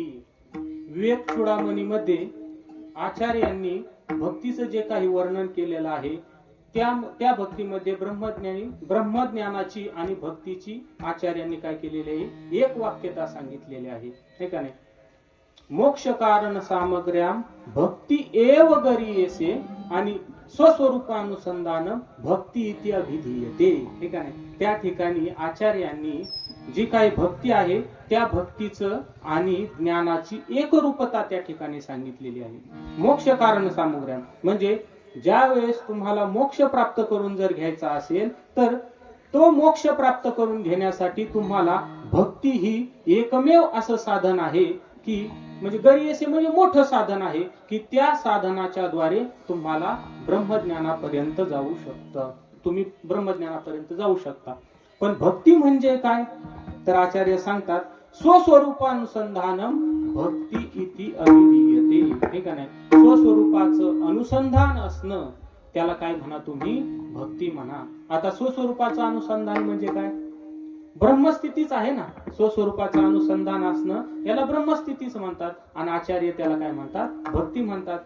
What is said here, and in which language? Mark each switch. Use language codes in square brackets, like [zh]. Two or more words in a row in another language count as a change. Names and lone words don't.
[mr] विवेक चूडामणी मध्ये आचार्यांनी भक्तीचं जे काही वर्णन केलेलं आहे त्या भक्तीमध्ये ब्रह्मज्ञानाची आणि भक्तीची आचार्यांनी काय केलेले आहे? एक वाक्यता सांगितलेली आहे. हे का नाही? [sa] मोक्ष कारण सामग्र्याम भक्ती एव गरीयसे आणि स्वस्वरूपानुसंधान भक्ती इति अभिधीयते. [mr] ठीक आहे? त्या ठिकाणी आचार्यांनी जी काही भक्ती आहे त्या भक्तीचं आणि ज्ञानाची एकरूपता त्या ठिकाणी सांगितलेली आहे. [sa] मोक्ष कारण सामग्र्याम [mr] म्हणजे ज्या वेळेस तुम्हाला मोक्ष प्राप्त करून जर घ्यायचा असेल तर तो मोक्ष प्राप्त करून घेण्यासाठी तुम्हाला भक्ती ही एकमेव असं साधन आहे की म्हणजे गरीयसे म्हणजे मोठं साधन आहे की त्या साधनाच्या द्वारे तुम्हाला ब्रह्मज्ञानापर्यंत जाऊ शकता. तुम्ही ब्रह्मज्ञानापर्यंत जाऊ शकता. पण भक्ती म्हणजे काय? तर आचार्य सांगतात [sa] स्वस्वरूपानुसंधानम भक्ती इति अभिधीयते. [mr] ठीक आहे? स्वस्वरूपाचं अनुसंधान असणं त्याला काय म्हणा? तुम्ही भक्ती म्हणा. आता स्वस्वरूपाचं अनुसंधान म्हणजे काय? ब्रह्मस्थितीच आहे ना. स्वस्वरूपाचं अनुसंधान असणं याला ब्रह्मस्थितीच म्हणतात आणि आचार्य त्याला काय म्हणतात? भक्ती म्हणतात.